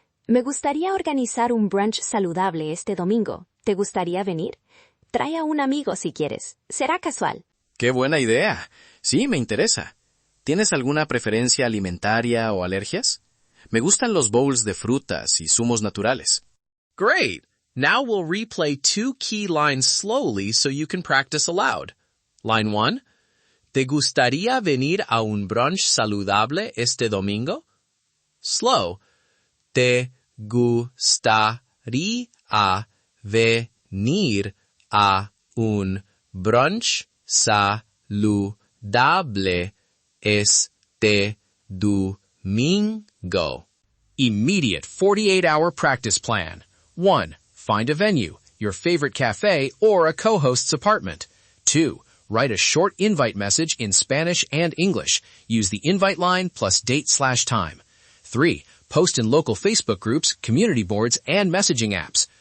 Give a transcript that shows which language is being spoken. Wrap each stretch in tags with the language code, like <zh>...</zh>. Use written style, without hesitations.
<es>Me gustaría organizar un brunch saludable este domingo. ¿Te gustaría venir? Trae a un amigo si quieres. Será casual. ¡Qué buena idea! Sí, me interesa. ¿Tienes alguna preferencia alimentaria o alergias? Me gustan los bowls de frutas y zumos naturales.</es> <en>Great! Now we'll replay 2 key lines slowly so you can practice aloud. Line 1.</en> <es>¿Te gustaría venir a un brunch saludable este domingo?</es> <en>Slow.</en> <es>¿Te gustaría venir a un brunch saludable este domingo?</es> <en>Immediate 48-hour practice plan. 1. Find a venue, your favorite cafe, or a co-host's apartment. 2. Write a short invite message in Spanish and English. Use the invite line plus date/time. 3. Post in local Facebook groups, community boards, and messaging apps.</en>